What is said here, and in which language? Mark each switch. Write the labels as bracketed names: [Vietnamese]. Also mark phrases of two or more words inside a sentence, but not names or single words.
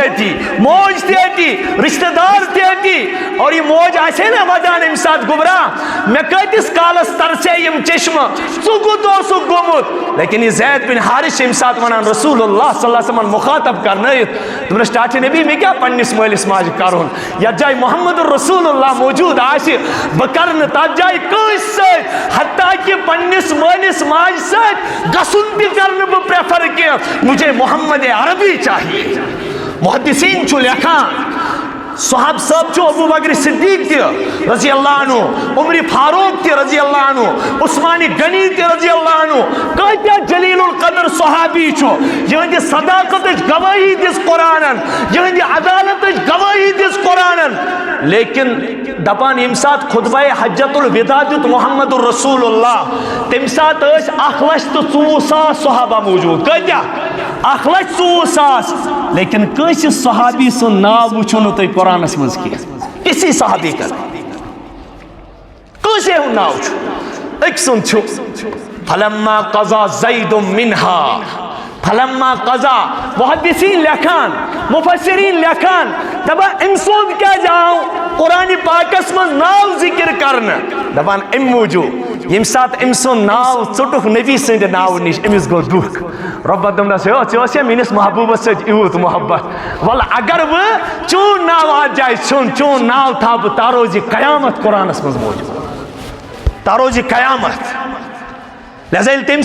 [Kashmiri] أتی موج تہِ أتی رشتہٕ دار تہِ أتی اور یہِ موج آسہِ ہے نا ودان اَمہِ ساتہٕ گوبرا مےٚ کۭتِس کالس ترسے یِم چشمہٕ ژٕ کوٚت اوسُکھ گوٚمُت لیکن یہِ زید بن حارث چھِ اَمہِ ساتہٕ ونان رسول اللہ [Arabic] صلی اللہ علیہ وسلم [Kashmiri] مخاطب کرنٲیِتھ دوٚپنس ٹاٹھے نبی مےٚ کیٛاہ پننِس مٲلِس ماجہِ کرُن یتھ جایہِ محمد رسول اللہ موجوٗد آسہِ بہٕ کرٕ نہٕ تتھ جایہِ کٲنٛسہِ سۭتۍ حتیٰ کہِ پننِس مٲلِس ماجہِ سۭتۍ گژھُن تہِ کرٕ نہٕ بہٕ پریفر کینٛہہ [Urdu] مجھے محمد عربی چاہیے [Kashmiri] محدثین چھُ لیکھان صحاب صٲب چھُ ابو بکر صدیق تہِ [Arabic] رضی اللہ عنہ [Kashmiri] عمر فاروق تہِ [Arabic] رضی اللہ عنہ [Kashmiri] عثمان غنی تہِ [Arabic] رضی اللہ عنہ [Kashmiri] کۭتیاہ جلیل القدر صحابی چھُ یِہنٛدِ صداقتٕچ گوٲہی دِژ قرآنن یِہنٛدِ عدالتٕچ گوٲہی دِژ قرآنن لیکن دپان ییٚمہِ ساتہٕ خطبہ حجت الوداع دیُت محمد رسول اللہ تمہِ ساتہٕ ٲسۍ 1,24,000 صحابہ موجوٗد کۭتیاہ 1,24,000 لیکن کٲنٛسہِ صحابی سُنٛد ناو وٕچھو نہٕ تُہۍ قرآنس منٛز کینٛہہ [Urdu] کسی صحابی کا [Kashmiri] کٲنٛسے ہُنٛد ناو چھُ أکۍ سُنٛد چھُ [Arabic] فلما قضا زید منہا فلما قضا [Kashmiri] محدثین لیکھان مفسرین لیکھان دپان أمۍ سُنٛد کیٛازِ آو قرآنِ پاکس منٛز ناو ذکر کرنہٕ دپان اَمہِ موٗجوٗب ییٚمہِ ساتہٕ أمۍ سُنٛد ناو ژوٚٹُکھ نبی سٕنٛدِ ناوٕ نِش أمِس گوٚو دُکھ رۄبن دوٚپنس ہے ژےٚ اوسیا میٲنِس محبوٗبس سۭتۍ یوٗت محبت وَلہٕ اگر بہٕ چون ناو اتھ جایہِ ژھیوٚن چون ناو تھاو بہٕ تاروزِ قیامت قرآنس منٛز موجوٗد تاروزِ قیامت لہذا ییٚلہِ تمہِ